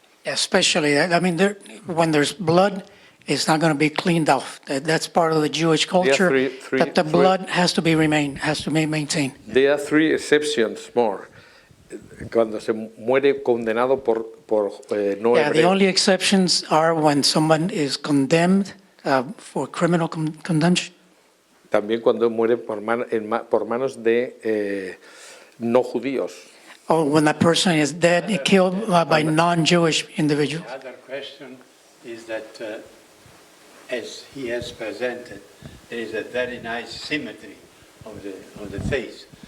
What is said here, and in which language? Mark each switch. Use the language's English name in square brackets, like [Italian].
[English] Especially, I mean, when there's blood, it's not going to be cleaned off. That's part of the Jewish culture, that the blood has to be maintained. There are three exceptions more. [Spanish] Cuando se muere condenado por no [English] Yeah, the [Spanish] hebreo. [English] only exceptions are when someone is condemned for criminal condemnation. [Spanish] También cuando muere por manos de no judíos. [English] Or when that person is dead, killed by non-Jewish individuals. The other question is that, as he has presented, there is a very nice symmetry of the face.